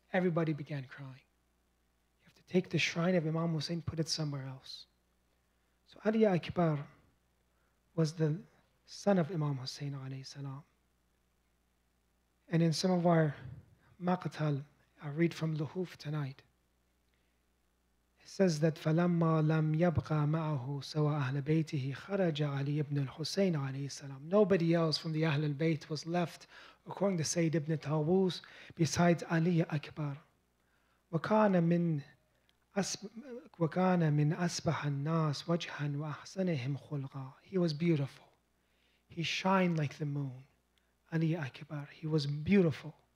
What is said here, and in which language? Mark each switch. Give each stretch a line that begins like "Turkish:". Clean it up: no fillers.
English: Everybody began crying. Take the shrine of Imam Hussein, put it somewhere else. So Ali Akbar was the son of Imam Hussein alayhi salam. And in some of our maqtal, I read from Luhuf tonight. It says that
Arabic: فَلَمَّا لَمْ يَبْقَى مَعَهُ سَوَى أَهْلَ بَيْتِهِ خَرَجَ عَلِي ibn al-Husayn alayhi salam.
English: Nobody else from the Ahl al-Bayt was left, according to Sayyid ibn Tawus, besides Ali Akbar.
Arabic: وَكَانَ مِنْ أَسْبَحَ النَّاسِ وَجْهًا وَأَحْسَنِهِمْ خُلْقًا.
English: He was beautiful. He shined like the moon. Ali Akbar. He was beautiful.